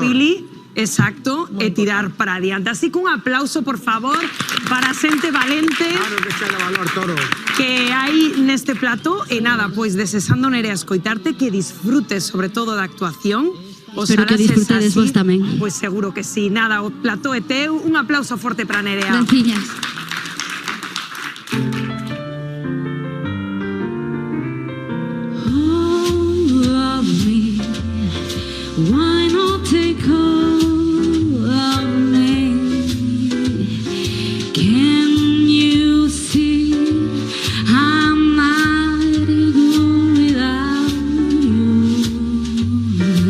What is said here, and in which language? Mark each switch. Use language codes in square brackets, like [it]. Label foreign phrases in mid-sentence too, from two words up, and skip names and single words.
[gl] Pili, exacto, e tirar para adiante. Así que un aplauso, por favor, para xente valente. [es] Claro que echarle valor, toro. [gl] Que hai neste plató, e nada, pois desexando Nerea escoitarte, que disfrutes sobre todo da actuación. Espero que disfrutades vos tamén. Pois seguro que sí. Nada, o plató é teu, un aplauso forte para Nerea. Graciñas. [en] Why not take hold of me? Can you see I'm not good without you?